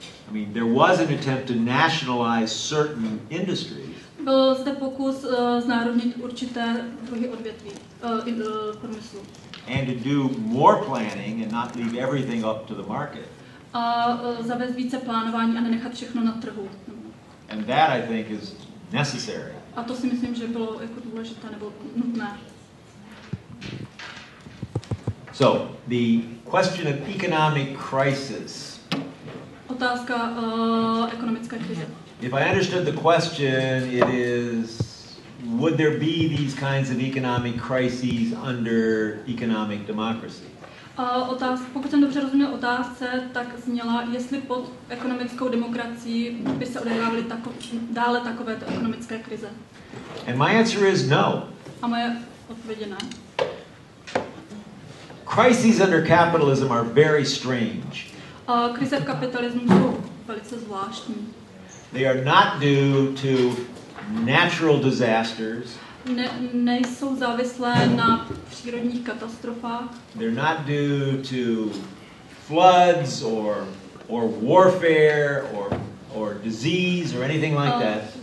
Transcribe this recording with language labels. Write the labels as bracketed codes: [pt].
[en] I mean, there was an attempt to nationalize certain industries. [cs] Byl zde pokus znárodnit určité druhy odvětví průmyslu. [en] And to do more planning and not leave everything up to the market. [cs] A zavést více plánování a nenechat všechno na trhu. [en] And that I think is necessary. [cs] A to si myslím, že bylo jako důležité nebo nutné. [en] So, the question of economic crisis. [cs] Otázka ekonomické krize. [en] If I understood the question, it is, would there be these kinds of economic crises under economic democracy? [cs] Pokud jsem dobře rozuměl otázce, tak zněla, jestli pod ekonomickou demokracií by se odehrávaly dále takovéto ekonomické krize. [en] And my answer is no. [cs] A moje odpověď je ne. [en] Crises under capitalism are very strange. [cs] Krize v kapitalismu jsou velice zvláštní. [en] They are not due to natural disasters. [cs] Nejsou závislé na přírodních katastrofách. [en] They're not due to floods or warfare or disease or anything like that.